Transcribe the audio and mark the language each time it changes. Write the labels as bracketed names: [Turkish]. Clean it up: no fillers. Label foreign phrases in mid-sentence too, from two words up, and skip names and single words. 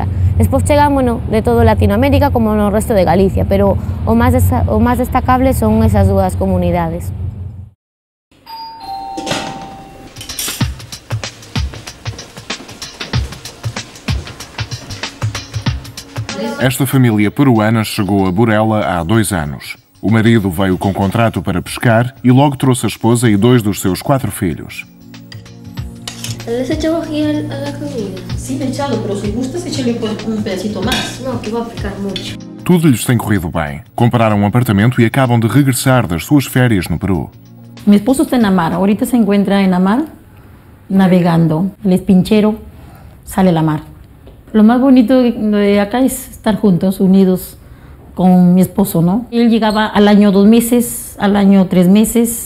[Galician] Despois chegan, bueno, de todo Latinoamérica como no resto de Galicia, pero o máis destacable son esas dúas comunidades. [Portuguese] Esta família peruana chegou a Burela há 2 anos. O marido veio com contrato para pescar e logo trouxe a esposa e 2 dos seus 4 filhos. [Spanish] ¿Les echamos aquí a la comida? Sí, echalo, pero si gustas, échale un pedacito más. No, que va a picar mucho. [Portuguese] Tudo lhes tem corrido bem. Compraram um apartamento e acabam de regressar das suas férias no Peru. [Spanish] Mi esposo está en la mar. Ahorita se encuentra en la mar navegando. El espinchero sale a la mar. Lo más bonito de acá es estar juntos, unidos con mi esposo, ¿no? Él llegaba al año 2 meses, al año 3 meses.